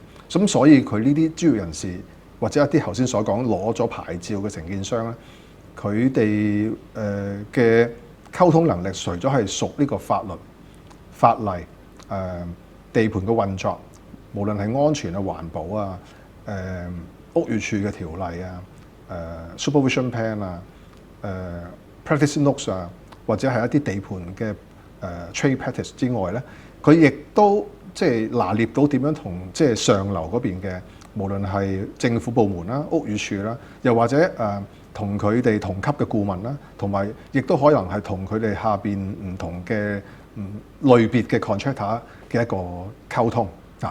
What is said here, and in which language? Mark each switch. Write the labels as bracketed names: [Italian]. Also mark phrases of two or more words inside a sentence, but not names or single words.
[Cantonese] 咁所以佢呢啲專業人士或者一啲頭先所講攞咗牌照嘅承建商咧，佢哋嘅溝通能力，除咗係熟呢個法律、法例、地盤嘅運作，無論係安全啊、環保啊、屋宇署嘅條例啊、 [English] supervision plan [Cantonese] 啊、 [English] practice notes [Cantonese] 啊，或者係一啲地盤嘅 [English] trade practice [Cantonese] 之外咧，佢亦都即係拿捏到點樣同即係上流嗰邊嘅，無論係政府部門啦、屋宇署啦，又或者同佢哋同級嘅顧問啦，同埋亦都可能係同佢哋下邊唔同嘅類別嘅 contractor 嘅一個溝通啊。